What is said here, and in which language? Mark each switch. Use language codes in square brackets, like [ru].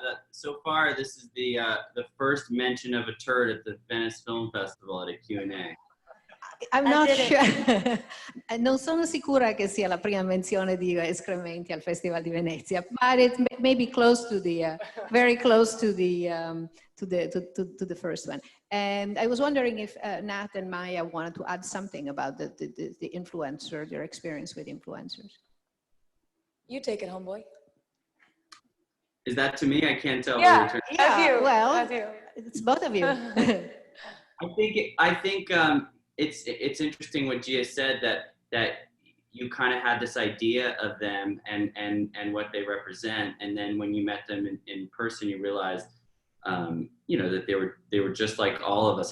[en] So far, this is the first mention of a turd at the Venice Film Festival at a Q&A. I'm not sure. [it] Non sono sicura che sia la prima menzione di escrementi al Festival di Venezia, [en] but it may be close to the, very close to the first one. And I was wondering if Nat and Maya wanted to add something about the influencer, their experience with influencers. You take it, homeboy. Is that to me? I can't tell. Yeah, Yeah, you. well, That's you. it's both of you. I think it's interesting what Gia said, that you kind of had this idea of them and what they represent, and then when you met them in person, you realized you know, that they were just like all of us.